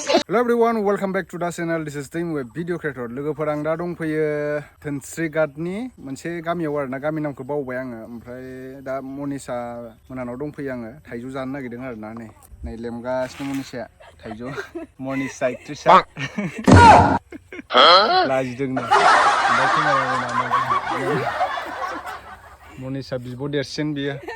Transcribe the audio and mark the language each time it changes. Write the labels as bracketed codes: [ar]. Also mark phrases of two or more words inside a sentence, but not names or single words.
[en] Hello everyone, welcome back to the channel. This is Tim with video creator. [brx] लोगोफोर आं दा दंफैयो धोनस्रिघाटनि मोनसे गामियाव आरोना गामि नामखौ बावबाय आङो ओमफ्राय दा मनिसा मोनानाव दंफैयो आङो थाइजौ जानो नागिरदों आरोना नै लेमगासिनो मनिसाया थाइजौ मनिसा एक्ट्रिसा लाजिदोंनो ओमफ्राय केमेरामेना मनिसा बिब' देरसिन बियो